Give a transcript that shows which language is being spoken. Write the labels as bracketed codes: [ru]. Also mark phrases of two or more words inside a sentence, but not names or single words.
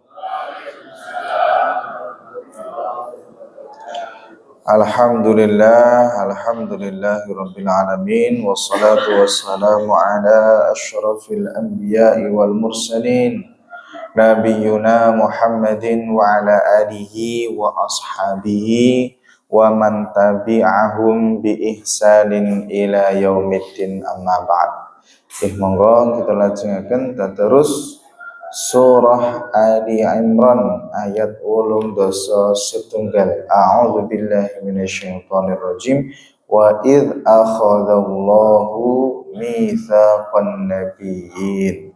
[ar] الحمد لله رب العالمين والصلاة والسلام على أشرف الأنبياء والمرسلين نبينا محمد وعلى آله وأصحابه ومن تبعهم بإحسان إلى يوم الدين أما بعد. [jv] Monggo kita lajengaken terus surah Ali Imran ayat 87. [ar] أعوذ بالله من الشيطان الرجيم. وإذ أخذ الله ميثاق النبيين.